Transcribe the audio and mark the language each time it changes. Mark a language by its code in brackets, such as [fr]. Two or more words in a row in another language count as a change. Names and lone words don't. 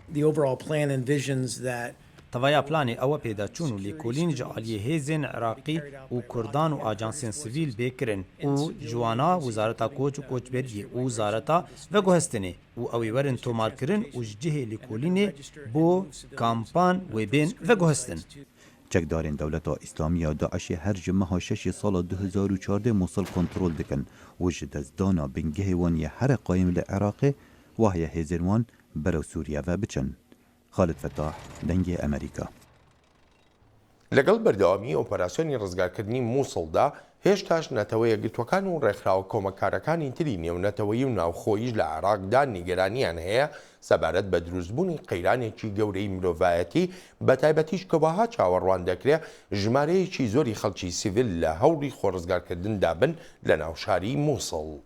[ku] Tevaya planê ew pêdaçûn û lêkolîn ji aliyê hêzên Iraqî û Kurdan û ajansên sivîl bêkirin û ji wana Wizareta Koç û Koçberiyê û Wizareta Veguhestinê û ew ê werin tomarkirin û ji cihê lêkolînê bo kampan wê bên veguhestin. Çekdarên Dewleta İslamiya Daişê her ji meha 6 sala 2014 Mosul kontrol dikin û ji dezdana bingehê wan yê here qayîm li Iraqê wahiye hêzên wan berew Sûriye ve biçin. Xalid Fettah dengê Amerîka. [ckb] لەگەڵ بەردەوامی ئۆپەراسیۆنی ڕزگارکردنی مووسڵدا هێشتاش نەتەوەیە گرتوەکان و ڕێکخراوە کۆمەکارەکانی تری نێونەتەوەیی و ناوخۆییش لە عێراقدا نیگەرانیان هەیە سەبارەت بە دروستبوونی قەیرانێکی گەورەی مرۆڤایەتی بە تایبەتیش کە وەها چاوەڕوان دەکرێت ژمارەیەکی زۆری خەڵکی سیڤیل لە هەوڵی خۆڕزگارکردندا بن لە ناوشاری مووسڵ.